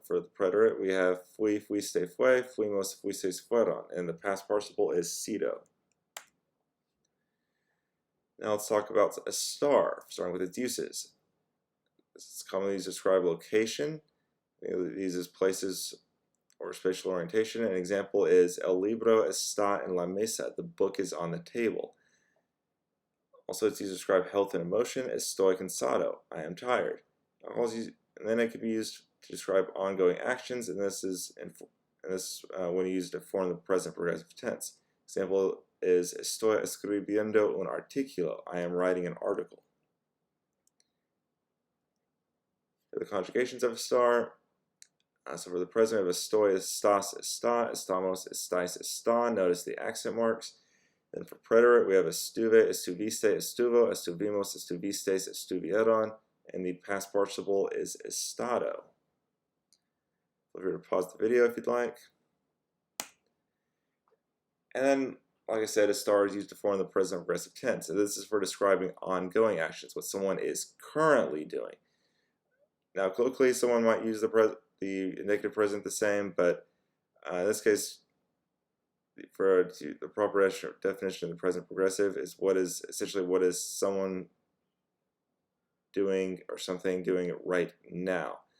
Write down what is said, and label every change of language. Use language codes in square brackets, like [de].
[en] For the preterite, we have fui, fuiste, fue, fuimos, fuisteis, fueron. And the past participle is sido. Now let's talk about estar, starting with its uses. This is commonly used to describe location. These as places or spatial orientation. [es] An example is el libro está en la mesa. [en] The book is on the table. Also, it's used to describe health and emotion. [es] Estoy cansado. [en] I am tired. And then it can be used to describe ongoing actions, and this is when you use it to form the present progressive tense. [es] Example is estoy escribiendo un artículo. [en] I am writing an article. For the conjugations of estar, so for the present of estoy, estás, está, estamos, estáis, está. Notice the accent marks. Then for preterite, we have estuve, estuviste, estuvo, estuvimos, estuvisteis, estuvieron. And the past participle is estado. Feel free to pause the video if you'd like. And then, like I said, estar is used to form the present progressive tense. So this is for describing ongoing actions, what someone is currently doing. Now, colloquially, someone might use the indicative present the same, but in this case, for the proper definition of the present progressive is what is someone doing or something doing it right now.